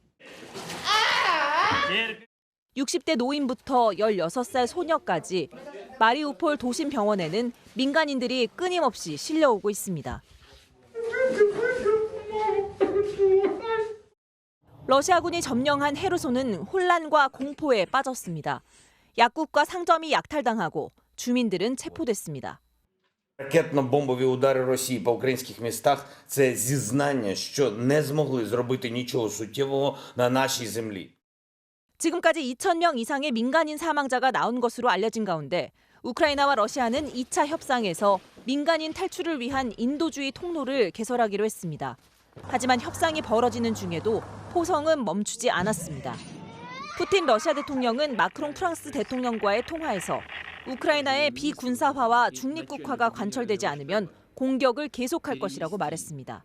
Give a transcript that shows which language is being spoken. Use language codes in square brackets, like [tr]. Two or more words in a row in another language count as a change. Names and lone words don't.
[ko] 60대 노인부터 16살 소녀까지 마리우폴 도심 병원에는 민간인들이 끊임없이 실려오고 있습니다. 러시아군이 점령한 헤르손은 혼란과 공포에 빠졌습니다. 약국과 상점이 약탈당하고 주민들은 체포됐습니다. [uk] Ракетно-бомбові удари Росії по українських містах – це зізнання, що не змогли зробити нічого суттєвого на нашій землі. [ko] 지금까지 2,000명 이상의 민간인 사망자가 나온 것으로 알려진 가운데 우크라이나와 러시아는 2차 협상에서 민간인 탈출을 위한 인도주의 통로를 개설하기로 했습니다. 하지만 협상이 벌어지는 중에도 포성은 멈추지 않았습니다. 푸틴 러시아 대통령은 마크롱 프랑스 대통령과의 통화에서 우크라이나의 비군사화와 중립국화가 관철되지 않으면 공격을 계속할 것이라고 말했습니다.